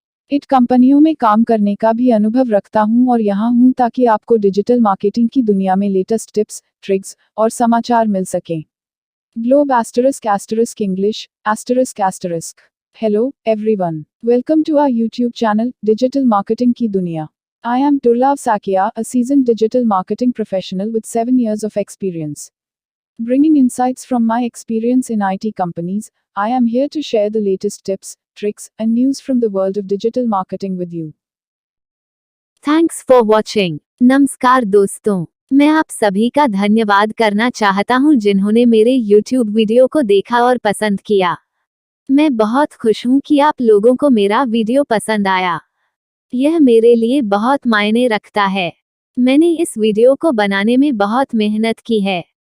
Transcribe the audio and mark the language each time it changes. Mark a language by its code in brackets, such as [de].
[hi] It कंपनियों में काम करने का भी अनुभव रखता हूं और यहां हूं ताकि आपको डिजिटल मार्केटिंग की दुनिया में लेटेस्ट टिप्स, ट्रिक्स और समाचार मिल सकें। Globe ** English ***. [en] Hello, everyone. Welcome to our YouTube channel, Digital Marketing Ki Duniya. I am Durlab Sakia, a seasoned digital marketing professional with 7 years of experience. Bringing insights from my experience in IT companies, I am here to share the latest tips, tricks, and news from the world of digital marketing with you. Thanks for watching. [hi] नमस्कार दोस्तों, मैं आप सभी का धन्यवाद करना चाहता हूं जिन्होंने मेरे YouTube वीडियो को देखा और पसंद किया। मैं बहुत खुश हूं कि आप लोगों को मेरा वीडियो पसंद आया। यह मेरे लिए बहुत मायने रखता है। मैंने इस वीडियो को बनाने में बहुत मेहनत की है।